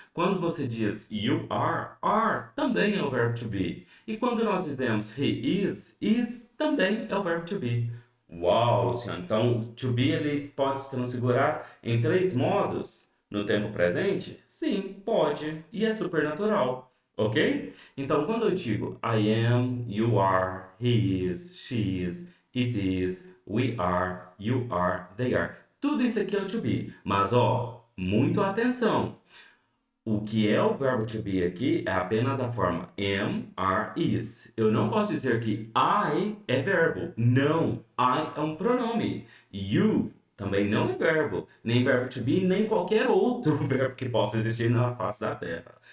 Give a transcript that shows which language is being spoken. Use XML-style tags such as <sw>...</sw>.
<pt>Quando você diz you are também é o verbo to be. E quando nós dizemos he is também é o verbo to be. Uau, Luciano! Então, to be ele pode se transfigurar em três modos no tempo presente? Sim, pode. E é super natural, ok?</pt> <en>Então, quando eu digo I am, you are, he is, she is, it is, we are, you are, they are.</en> <pt>Tudo isso aqui é o to be. Mas, ó, muito atenção. O que é o verbo to be aqui é apenas a forma am, are, is. Eu não posso dizer que I é verbo. Não, I é um pronome. You também não é verbo. Nem verbo to be, nem qualquer outro verbo que possa existir na face da Terra.</pt>